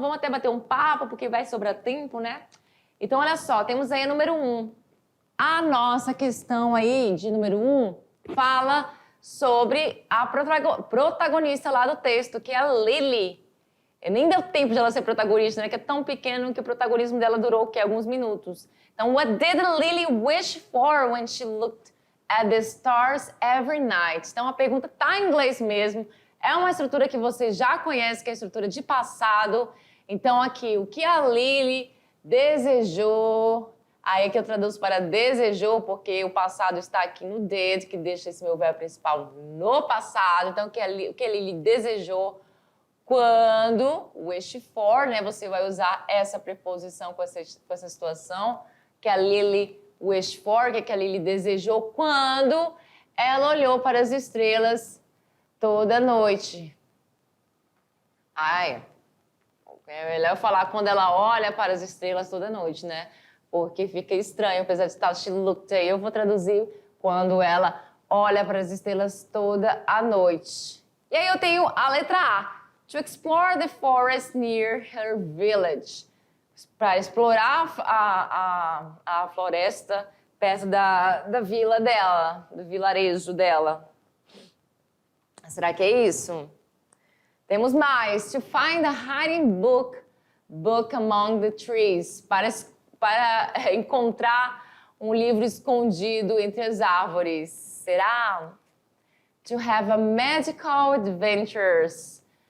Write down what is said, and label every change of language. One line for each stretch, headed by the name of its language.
Portuguese: Vamos até bater um papo, porque vai sobrar tempo, né? Então, olha só, temos aí a número 1. A nossa questão aí de número 1 fala sobre a protagonista lá do texto, que é a Lily. Nem deu tempo de ela ser protagonista, né? Que é tão pequeno que o protagonismo dela durou, que alguns minutos.
English: Então, what did Lily wish for when she looked at the stars every night?
Portuguese: Então, a pergunta tá em inglês mesmo. É uma estrutura que você já conhece, que é a estrutura de passado. Então, aqui, o que a Lily desejou. Aí que eu traduzo para desejou, porque o passado está aqui no did, que deixa esse meu verbo principal no passado. Então, o que a Lily desejou quando, wish for, né? Você vai usar essa preposição com essa situação, que a Lily wish for, que a Lily desejou quando ela olhou para as estrelas toda noite. Ai, é melhor falar quando ela olha para as estrelas toda noite, né? Porque fica estranho, apesar de estar she looked aí, eu vou traduzir quando ela olha para as estrelas toda a noite. E aí eu tenho a letra A.
English: To explore the forest near her village.
Portuguese: Para explorar a floresta perto da vila dela, do vilarejo dela. Será que é isso? Temos mais.
English: To find a hiding book among the trees.
Portuguese: Para encontrar um livro escondido entre as árvores. Será?
English: To have a magical adventures.